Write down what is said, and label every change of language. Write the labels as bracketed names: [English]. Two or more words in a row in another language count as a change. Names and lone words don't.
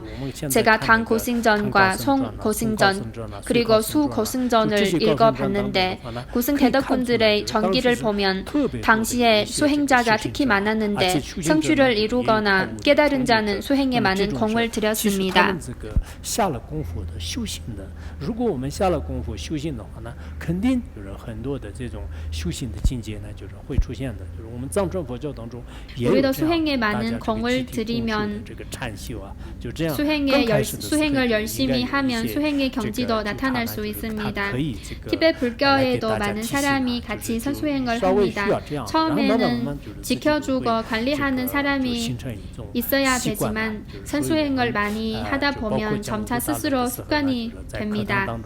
[Korean] 제가 당 고승전과 송 고승전 그리고 수 고승전을 읽어봤는데 고승 대덕분들의 전기를 보면 당시에 수행자가 특히 많았는데 성취를 이루거나 깨달은 자는 수행에 많은 공을 들였습니다. [Chinese] 下了功夫的修行的，如果我们下了功夫修行的话呢，肯定就是很多的这种修行的境界呢，就是会出现的。就是我们藏传佛教当中也有这样， [Korean] 수행에 많은 공을 들이면 [Chinese] 这个禅修啊，就这样。 [Korean] 수행을 열심히 하면 수행의 경지도 나타날 수 있습니다. 티베트 불교에도 많은 사람이 같이 선수행을 합니다. 처음에는 지켜주고 관리하는 사람이 있어야 되지만 선수행을 많이 하다 보면 점차 스스로 습관이 됩니다.